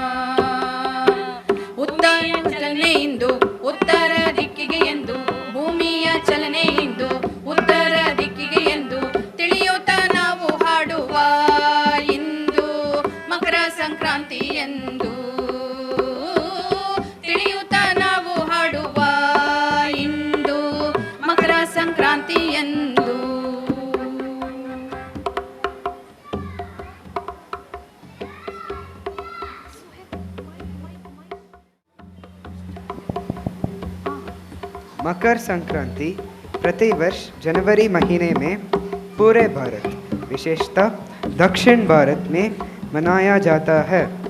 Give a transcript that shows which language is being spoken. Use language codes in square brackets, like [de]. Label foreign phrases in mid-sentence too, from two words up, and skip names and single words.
[kn] ಉತ್ತರ ಚಲನೆಯಿಂದ ಉತ್ತರ ದಿಕ್ಕಿಗೆ ಎಂದು, ಭೂಮಿಯ ಚಲನೆಯಿಂದ ಉತ್ತರ ದಿಕ್ಕಿಗೆ ಎಂದು ತಿಳಿಯುತ್ತಾ ನಾವು ಹಾಡುವ ಇಂದು ಮಕರ ಸಂಕ್ರಾಂತಿ ಎಂದು. ಸಂಕ್ರಾಂತಿ ಎಂದು [hi] मकर संक्रांति प्रतिवर्ष जनवरी महीने में पूरे भारत, विशेषतः दक्षिण भारत में मनाया जाता है.